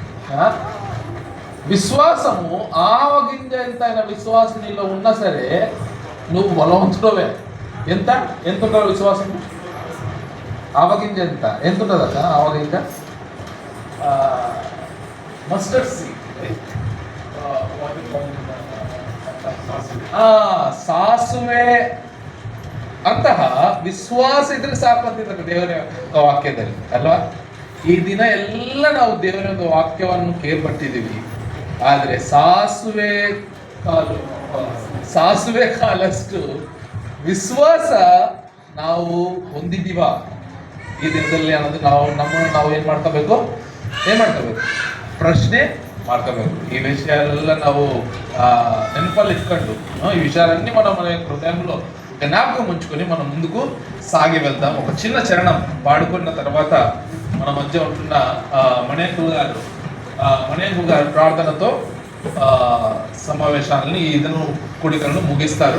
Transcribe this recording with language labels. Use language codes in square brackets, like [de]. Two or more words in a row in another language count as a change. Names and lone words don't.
[te] విశ్వాసము ఆవగింజ ఎంత అయిన విశ్వాసం నీలో ఉన్నా సరే నువ్వు బలవంతుడవే. ఎంత ఉంటుంది విశ్వాసం? ఆవగింజ ఎంత ఉంటుంది అక్క? ఆవగింజ [en] mustard seed, [kn] ಸಾಸುವೆ ಅಂತಹ ವಿಶ್ವಾಸ ಇದ್ರೆ ಸಾಕು ಅಂತಿದ್ದಾರೆ ದೇವರ ವಾಕ್ಯದಲ್ಲಿ ಅಲ್ವಾ? ಈ ದಿನ ಎಲ್ಲ ನಾವು ದೇವರ ಒಂದು ವಾಕ್ಯವನ್ನು ಕೇಳ್ಪಟ್ಟಿದ್ದೀವಿ, ಆದರೆ ಸಾಸುವೆ ಕಾಲಷ್ಟು ವಿಶ್ವಾಸ ನಾವು ಹೊಂದಿದ್ದೀವ ಈ ದಿನದಲ್ಲಿ ಅನ್ನೋದು ನಾವು ಏನ್ ಮಾಡ್ಕೋಬೇಕು ಪ್ರಶ್ನೆ ಮಾಡ್ಕೋಬೇಕು. [te] ఈ విషయాలలో [kn] ನಾವು ನೆನಪಲ್ಲಿ ಇಟ್ಕಂಡು [te] ఈ విషయాలన్నీ మనం మన హృదయంలో జ్ఞాపకం ఉంచుకొని మనం ముందుకు సాగి వెళ్దాం. ఒక చిన్న చరణం పాడుకున్న తర్వాత మన మధ్య ఉంటున్న మణేంకు గారు ప్రార్థనతో సమావేశాలని ఈ దినం కూడికలను ముగిస్తారు.